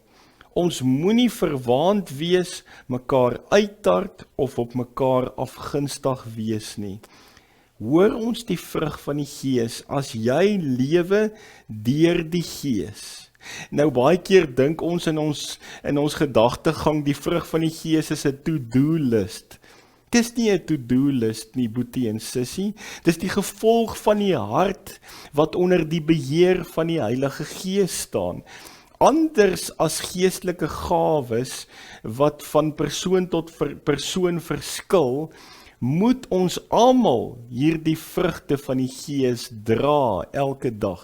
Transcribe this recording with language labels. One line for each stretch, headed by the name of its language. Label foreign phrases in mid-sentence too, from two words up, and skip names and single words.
Afrikaans: Ons moenie verwaand wees, mekaar uittart of op mekaar afgunstig wees nie. Hoor ons die vrug van die Gees as jy lewe deur die Gees. Nou baie keer dink ons in ons gedagtegang die vrug van die Gees is 'n
English: to-do list.
Afrikaans: Dis nie 'n
English: to-do list
Afrikaans: nie, boetie en sussie. Dis die gevolg van die hart wat onder die beheer van die Heilige Gees staan. anders as geestelike gawes wat van persoon tot persoon verskil, moet ons almal hierdie vrugte van die Gees dra elke dag.